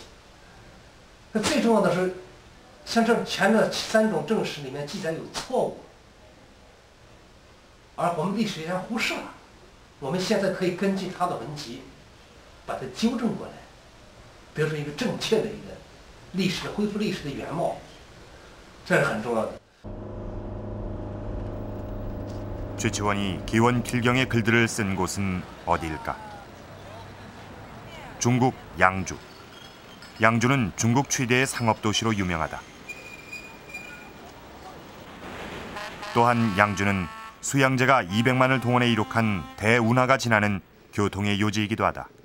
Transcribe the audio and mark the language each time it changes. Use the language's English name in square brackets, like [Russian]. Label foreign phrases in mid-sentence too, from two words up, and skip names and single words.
[Chinese] 那最重要的是，像这前的3种正史里面记载有错误，而我们历史学家忽视了。我们现在可以根据他的文集，把它纠正过来，得出一个正确的一个历史，恢复历史的原貌，这是很重要的。 [Korean] 최치원이 계원필경의 글들을 쓴 곳은 어디일까? 중국 양주. 양주는 중국 최대의 상업도시로 유명하다. 또한 양주는 수양제가 200만을 동원해 이룩한 대운하가 지나는 교통의 요지이기도 하다.